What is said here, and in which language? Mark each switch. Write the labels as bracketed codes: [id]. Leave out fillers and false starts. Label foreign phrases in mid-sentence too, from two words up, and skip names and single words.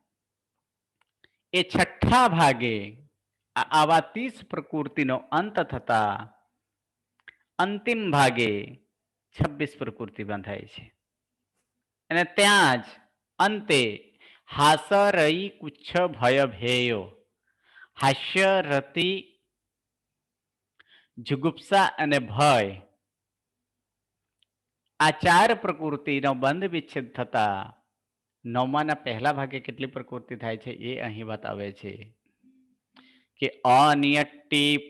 [gu] એ છઠ્ઠા ભાગે આવા 30 પ્રકૃતિનો અંત થતા અંતિમ ભાગે 26 પ્રકૃતિ બંધાય છે અને ત્યાં જ અંતે હાસરઈ કુચ્છ ભય ભેયો હાસ્ય રતિ જુગુપ્સા અને ભય આ ચાર પ્રકૃતિનો બંધ વિચ્છેદ થતા નવમાના પહેલા ભાગે કેટલી પ્રકૃતિ થાય છે એ અહીં બતાવે છે કે અનિયટ્ટી